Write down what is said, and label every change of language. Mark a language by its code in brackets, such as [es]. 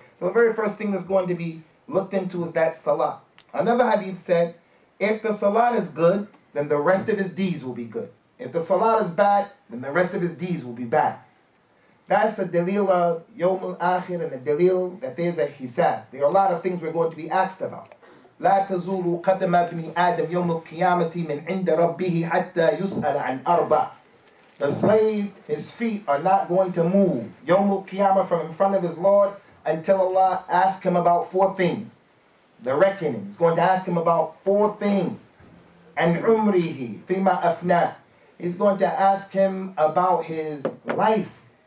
[en] So the very first thing that's going to be looked into is that salah. Another hadith said, if the salah is good, then the rest of his deeds will be good. If the salah is bad, then the rest of his deeds will be bad. That's a dalil of Yawm al-Akhir and a dalil that there's a hisab. There are a lot of things we're going to be asked about. [ar] لا تزول قدم ابن آدم يوم القيامة من عند ربه حتى يسأل عن أربع. [en] The slave, his feet are not going to move Yawm al-Qiyamah from in front of his Lord until Allah asks him about 4 things. The reckoning. He's going to ask him about 4 things. And umrihi fima afna. He's going to ask him about his life.